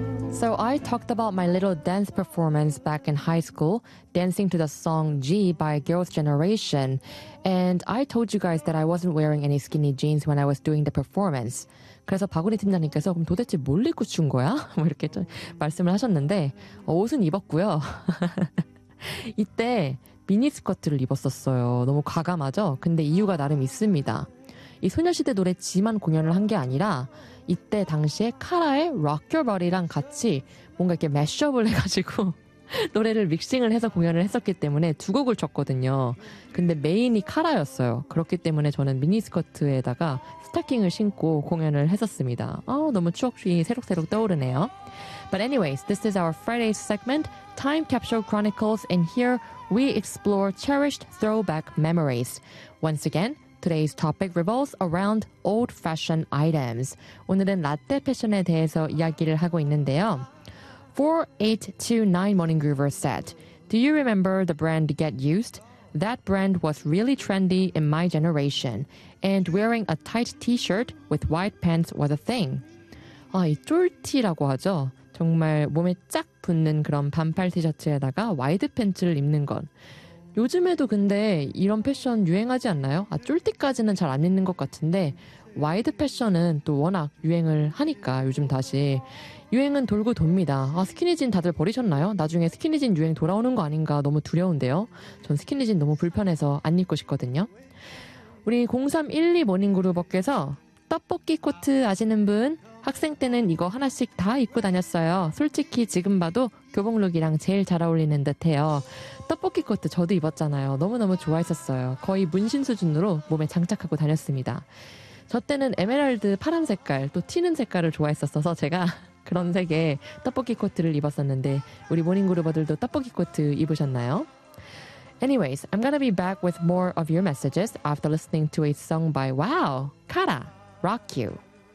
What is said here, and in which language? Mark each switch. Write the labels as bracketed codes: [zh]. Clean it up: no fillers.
[en] So I talked about my little dance performance back in high school, dancing to the song G by Girls' Generation. And I told you guys that I wasn't wearing any skinny jeans when I was doing the performance. [ko] 그래서 박은희 팀장님께서 그럼 도대체 뭘 입고 춘 거야? 뭐 이렇게 좀 말씀을 하셨는데 옷은 입었고요. 이때 미니스커트를 입었었어요. 너무 과감하죠? 근데 이유가 나름 있습니다. 이 소녀시대 노래 G만 공연을 한 게 아니라 이때 당시에 카라의 Rock Your Body랑 같이 뭔가 이렇게 매쉬업을 해가지고 노래를 믹싱을 해서 공연을 했었기 때문에 두 곡을 쳤거든요. 근데 메인이 카라였어요. 그렇기 때문에 저는 미니스커트에다가 스타킹을 신고 공연을 했었습니다. 아, 너무 추억이 새록새록 떠오르네요. [en] But anyways, this is our Friday segment, Time Capsule Chronicles, and here we explore cherished throwback memories. Once again, today's topic revolves around old-fashioned items. [ko] 오늘은 라떼 패션에 대해서 이야기를 하고 있는데요. [en] 4829 Morning Groover said, Do you remember the brand Get Used? That brand was really trendy in my generation, and wearing a tight t-shirt with white pants was a thing. [ko] 아, 이 쫄티라고 하죠. 정말 몸에 쫙 붙는 그런 반팔 티셔츠에다가 와이드 팬츠를 입는 건 요즘에도 근데 이런 패션 유행하지 않나요? 아, 쫄티까지는 잘 안 입는 것 같은데 와이드 패션은 또 워낙 유행을 하니까 요즘 다시 유행은 돌고 돕니다. 아, 스키니진 다들 버리셨나요? 나중에 스키니진 유행 돌아오는 거 아닌가 너무 두려운데요. 전 스키니진 너무 불편해서 안 입고 싶거든요. 우리 0312 모닝그룹업께서 떡볶이 코트 아시는 분? 학생 때는 이거 하나씩 다 입고 다녔어요. 솔직히 지금 봐도 교복룩이랑 제일 잘 어울리는 듯해요. 떡볶이 코트 저도 입었잖아요. 너무너무 좋아했었어요. 거의 문신 수준으로 몸에 장착하고 다녔습니다. 저 때는 에메랄드 파란 색깔, 또 튀는 색깔을 좋아했었어서 제가 그런 색의 떡볶이 코트를 입었었는데 우리 모닝그룹어들도 떡볶이 코트 입으셨나요? [en] Anyways, I'm gonna be back with more of your messages after listening to a song by WOW! Kara, Rock You!